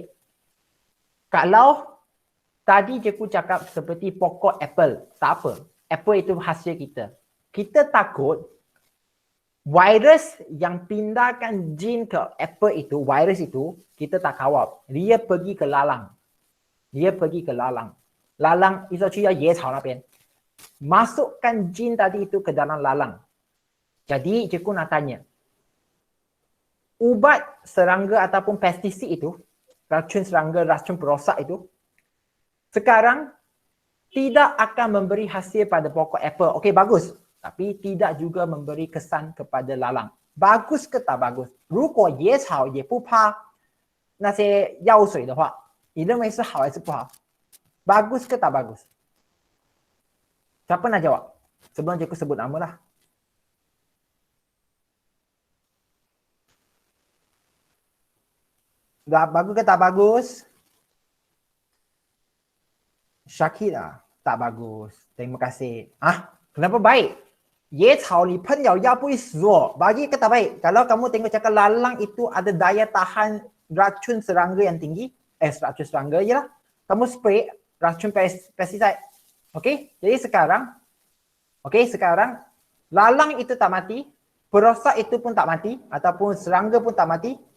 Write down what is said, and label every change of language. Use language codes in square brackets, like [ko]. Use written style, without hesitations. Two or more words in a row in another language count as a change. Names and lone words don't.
[ms] Kalau tadi Jeku cakap seperti pokok apple, tak apa. Apple itu hasil kita. Kita takut virus yang pindahkan jin ke apple itu, virus itu, kita tak kawal. Dia pergi ke lalang. Dia pergi ke lalang. Lalang, [zh] 一直去到野草那边. [ms] Masukkan jin tadi itu ke dalam lalang. Jadi, Cikgu nak tanya. Ubat serangga ataupun pestisid itu, racun serangga, racun perosak itu, sekarang tidak akan memberi hasil pada pokok apple. Okey, bagus. Tapi tidak juga memberi kesan kepada lalang. Bagus ke tak bagus? [zh] 如果野草也不怕那些药水的话，你认为是好还是不好？ [ms] Bagus ke tak bagus? Siapa nak jawab? Sebelum Cikgu sebut nama lah. Bagus ke tak bagus? Syakira, tak bagus. Terima kasih. Kenapa baik? [zh] 野草你喷了药不会死哦. [ms] Bagi ke tak baik? Kalau kamu tengok cakap lalang itu ada daya tahan racun serangga yang tinggi. Racun serangga je lah. Kamu spray racun pesticide. Okey? Jadi sekarang lalang itu tak mati, perosak itu pun tak mati ataupun serangga pun tak mati.